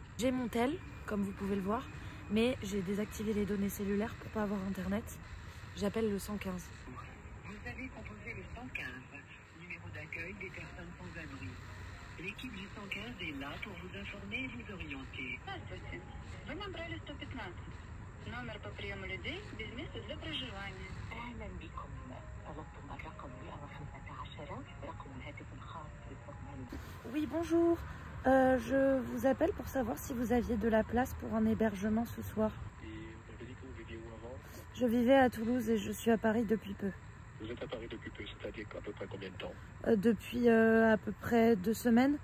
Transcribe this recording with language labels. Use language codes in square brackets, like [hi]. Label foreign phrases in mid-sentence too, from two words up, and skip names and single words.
[fr] J'ai mon tel, comme vous pouvez le voir. Mais j'ai désactivé les données cellulaires pour pas avoir internet. J'appelle le 115. Vous avez composé le 115, numéro d'accueil des personnes sans abri. L'équipe du 115 est là pour vous informer et vous orienter. [ru] Вы набрали 115. Номер по приему людей без места для проживания. [ar] أهلا بكم. طلبتم الرقم 115 رقم الهاتف الخاص بالفرمان. [fr] Oui, bonjour. Je vous appelle pour savoir si vous aviez de la place pour un hébergement ce soir. Et vous avez dit que vous viviez où avant? Je vivais à Toulouse et je suis à Paris depuis peu. Vous êtes à Paris depuis peu, c'est-à-dire à peu près combien de temps? Depuis à peu près 2 semaines.